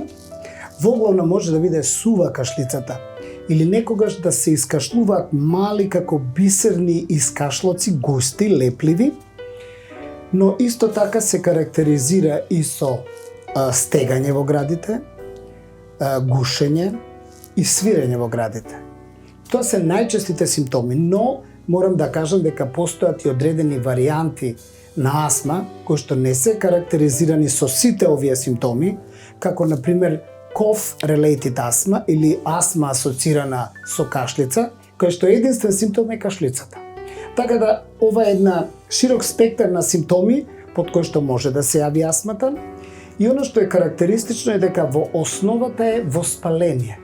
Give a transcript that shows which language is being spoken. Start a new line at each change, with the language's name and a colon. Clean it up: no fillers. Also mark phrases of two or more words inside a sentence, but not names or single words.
Macedonian: Воглавно може да биде сува кашлицата или некогаш да се искашлуваат мали како бисерни искашлоци, густи, лепливи, но исто така се карактеризира и со стегање во градите, гушење и свирење во градите. Тоа се најчестите симптоми, но морам да кажам дека постојат и одредени варијанти на астма кои што не се карактеризирани со сите овие симптоми, како на пример
English: cough-related asthma
Macedonian: или астма асоцирана со кашлица, која што единствен симптом е кашлицата. Така да ова е една широк спектар на симптоми под кои што може да се јави астмата, и оно што е карактеристично е дека во основата е воспаление.